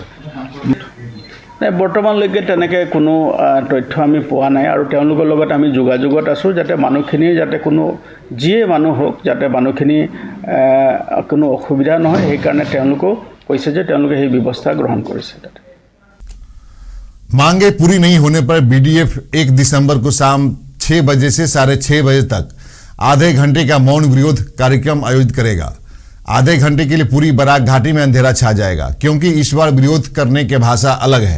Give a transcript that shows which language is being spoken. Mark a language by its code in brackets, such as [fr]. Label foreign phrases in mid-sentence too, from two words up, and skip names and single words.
[as] বৰ্তমানলৈকে তেনেকৈ কোনো তথ্য আমি পোৱা নাই আৰু তেওঁলোকৰ লগত আমি যোগাযোগত আছোঁ যাতে মানুহখিনিৰ যাতে কোনো যিয়ে মানুহ হওক যাতে মানুহখিনি কোনো অসুবিধা নহয়, সেইকাৰণে তেওঁলোকেও কৈছে যে তেওঁলোকে সেই ব্যৱস্থা গ্ৰহণ কৰিছে। [hi] मांगे पूरी नहीं होने पर बीडीएफ 1 दिसंबर को शाम 6 बजे से 6:30 बजे तक आधे घंटे का मौन विरोध कार्यक्रम आयोजित करेगा। आधे घंटे के लिए पूरी बराक घाटी में अंधेरा छा जाएगा, क्योंकि इस बार विरोध करने की भाषा अलग है।